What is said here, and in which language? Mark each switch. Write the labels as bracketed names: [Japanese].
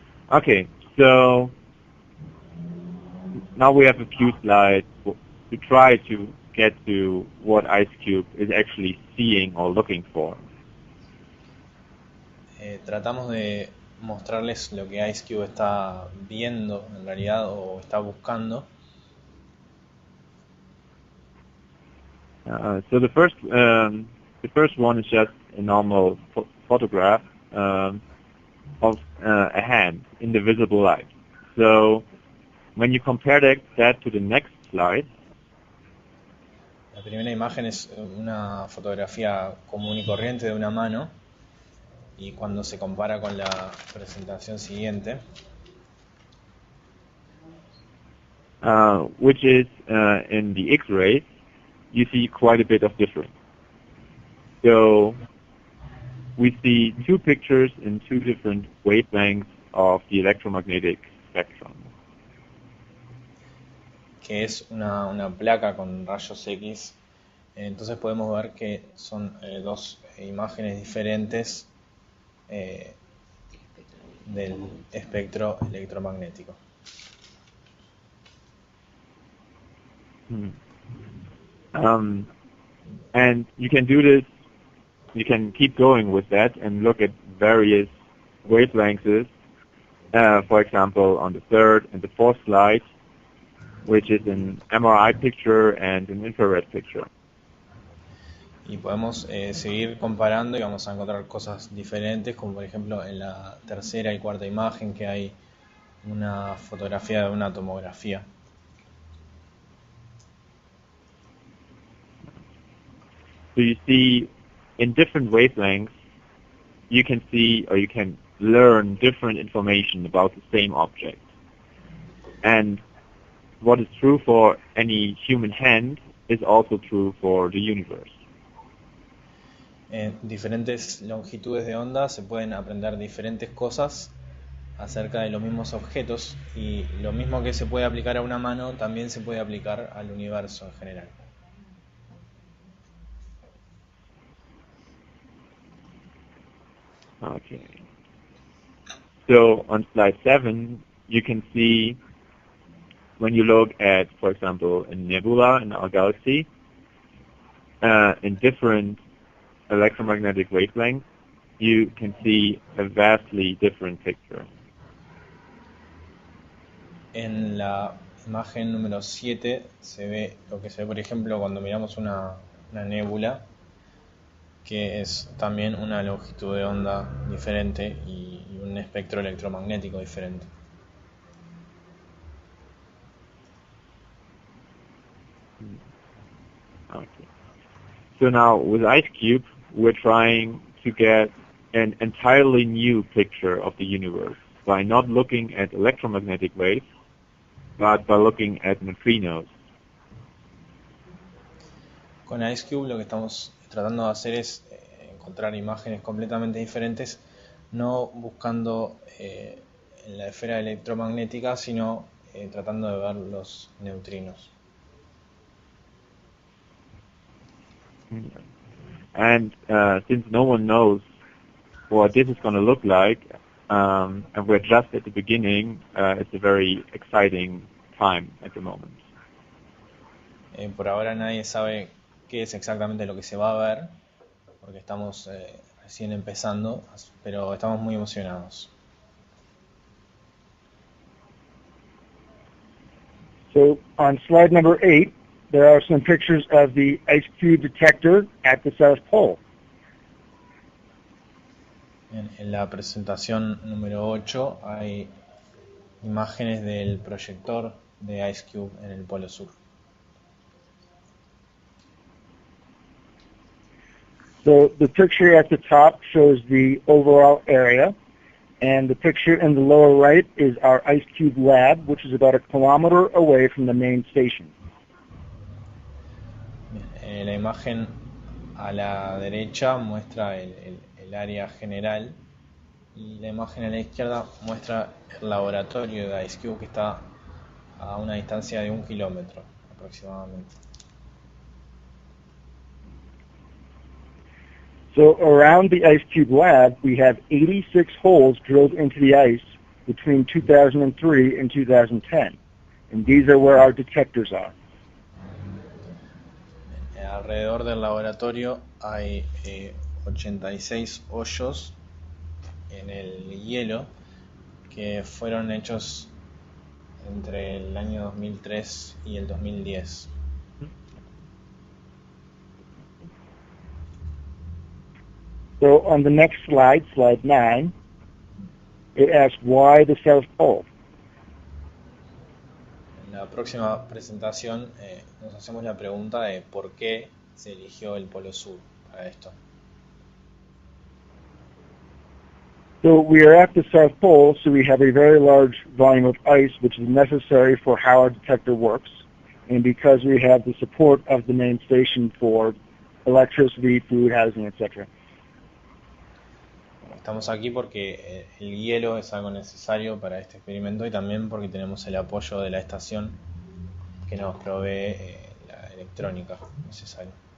[English] Okay, so now we have a few slides to try to get to what IceCube is actually seeing or looking for. [Spanish] Tratamos de mostrarles lo que IceCube está viendo en realidad o está buscando. [English] So the first one is just a normal photograph of a hand in the visible light. So when you compare that to the next slide, [Spanish] La primera imagen es una fotografía común y corriente de una mano, y cuando se compara con la presentación siguiente, [English] which is in the X-rays, you see quite a bit of difference. So we see two pictures in two different wavelengths of the electromagnetic spectrum. [Spanish] que es una placa con rayos X. Entonces podemos ver que son dos imágenes diferentes del espectro electromagnético. [English] And you can do this, you can keep going with that and look at various wavelengths, for example, on the third and the fourth slide, which is an MRI picture and an infrared picture. [Spanish] Y podemos seguir comparando y vamos a encontrar cosas diferentes, como por ejemplo en la tercera y cuarta imagen que hay una fotografía de una tomografía. [English] So you see, in different wavelengths, you can see or you can learn different information about the same object. And what is true for any human hand is also true for the universe. [Spanish] En diferentes longitudes de onda se pueden aprender diferentes cosas acerca de los mismos objetos, y lo mismo que se puede aplicar a una mano también se puede aplicar al universo en general. [English] Okay. So on slide 7, you can see when you look at, for example, a nebula in our galaxy, in different electromagnetic wavelengths, you can see a vastly different picture. [Spanish] En la imagen número 7 se ve lo que se ve, por ejemplo, cuando miramos una nébula, que es también una longitud de onda diferente y un espectro electromagnético diferente. [English] Okay. So now with IceCube, we're trying to get an entirely new picture of the universe by not looking at electromagnetic waves, but by looking at neutrinos. [Spanish] Con IceCube lo que estamos tratando de hacer es encontrar imágenes completamente diferentes, no buscando en la esfera electromagnética, sino tratando de ver los neutrinos. [English] And since no one knows what this is going to look like, and we're just at the beginning, it's a very exciting time at the moment. [Spanish] Por ahora nadie sabe qué es exactamente lo que se va a ver, porque estamos recién empezando, pero estamos muy emocionados. [English] So on slide number 8, there are some pictures of the IceCube detector at the South Pole. [Spanish] En la presentación número 8 hay imágenes del proyector de IceCube en el Polo Sur. [English] So the picture at the top shows the overall area, and the picture in the lower right is our IceCube lab, which is about 1 kilometer away from the main station. [Spanish] La imagen a la derecha muestra el área general y la imagen a la izquierda muestra el laboratorio de IceCube, que está a una distancia de 1 kilómetro aproximadamente. [English] So around the IceCube lab, we have 86 holes drilled into the ice between 2003 and 2010, and these are where our detectors are. [Spanish] Alrededor del laboratorio hay 86 hoyos en el hielo que fueron hechos entre el año 2003 y el 2010. [English] So on the next slide, slide 9, it asks why the South Pole. [Spanish] En la próxima presentación nos hacemos la pregunta de por qué se eligió el Polo Sur para esto. [English] So we are at the South Pole, so we have a very large volume of ice, which is necessary for how our detector works, and because we have the support of the main station for electricity, food, housing, etc. [Spanish] Estamos aquí porque el hielo es algo necesario para este experimento y también porque tenemos el apoyo de la estación que nos provee la electrónica necesaria.